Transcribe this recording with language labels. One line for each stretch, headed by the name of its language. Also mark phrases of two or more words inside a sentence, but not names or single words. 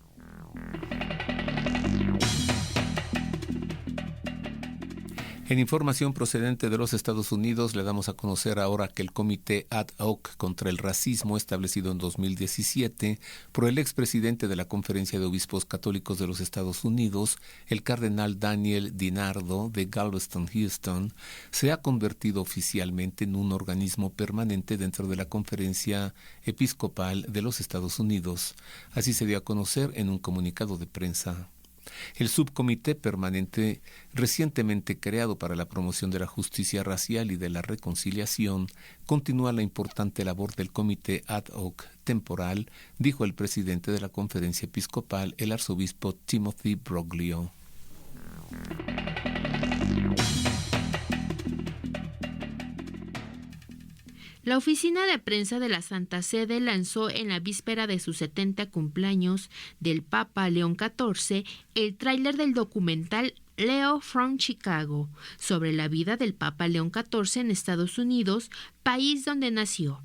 Spanish: En información procedente de los Estados Unidos, le damos a conocer ahora que el Comité Ad Hoc contra el Racismo, establecido en 2017 por el expresidente de la Conferencia de Obispos Católicos de los Estados Unidos, el cardenal Daniel DiNardo de Galveston, Houston, se ha convertido oficialmente en un organismo permanente dentro de la Conferencia Episcopal de los Estados Unidos. Así se dio a conocer en un comunicado de prensa. El subcomité permanente recientemente creado para la promoción de la justicia racial y de la reconciliación continúa la importante labor del comité
Latin: ad hoc
Spanish: temporal, dijo el presidente de la conferencia episcopal, el arzobispo Timothy Broglio. La oficina de prensa de la Santa Sede lanzó en la víspera de sus 70 cumpleaños del Papa León XIV el tráiler del documental Leo from Chicago, sobre la vida del Papa León XIV en Estados Unidos, país donde nació.